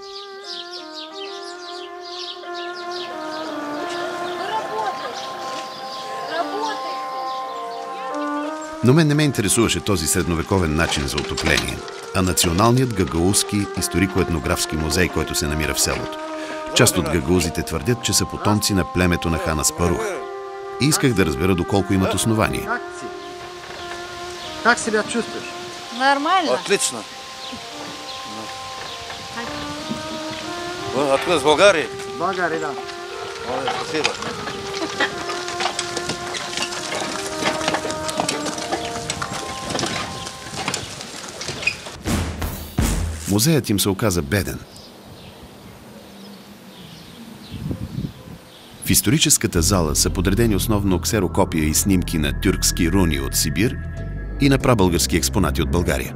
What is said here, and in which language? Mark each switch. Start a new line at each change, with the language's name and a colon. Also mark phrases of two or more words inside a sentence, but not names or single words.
Bulgarian: Но мен не ме интересуваше този средновековен начин за отопление, а националният гагаузски историко-етнографски музей, който се намира в селото. Част от гагаузите твърдят, че са потомци на племето на хан Аспарух. И исках да разбера доколко имат основание.
Russian: Как себя чувствуешь? Нормально. Отлично. Вы откуда, из Болгарии? Болгария, да. Спасибо.
Bulgarian: Музеят им се оказа беден. В историческата зала са подредени основно ксерокопия и снимки на тюркски руни от Сибир и на прабългарски експонати от България.